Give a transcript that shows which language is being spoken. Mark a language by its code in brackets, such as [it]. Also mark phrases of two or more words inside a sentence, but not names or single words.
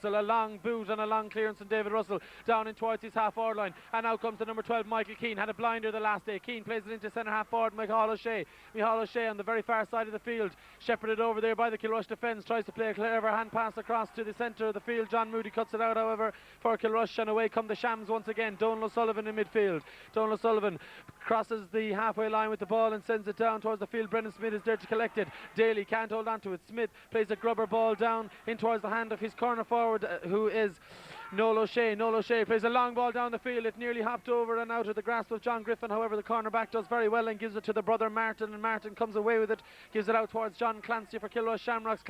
[en] A long boot and a long clearance from David Russell down in towards his half forward line. And now comes the number 12, Michael Keane. Had a blinder the last day. Keane plays it into centre half forward. Micheál O'Shea on the very far side of the field, shepherded over there by the Kilrush defence. Tries to play a clever hand pass across to the centre of the field. John Moody cuts it out, however, for Kilrush, and away come the Shams once again. Donal O'Sullivan in midfield. Donal O'Sullivan crosses the halfway line with the ball and sends it down towards the field. Brendan Smith is there to collect it. Daly can't hold on to it. Smith plays a grubber ball down in towards the hand of his corner forward, who is Noel O'Shea. Noel O'Shea plays a long ball down the field. It nearly hopped over and out of the grasp of John Griffin. However, the cornerback does very well and gives it to the brother Martin, and Martin comes away with it, gives it out towards John Clancy for Kilrush Shamrocks.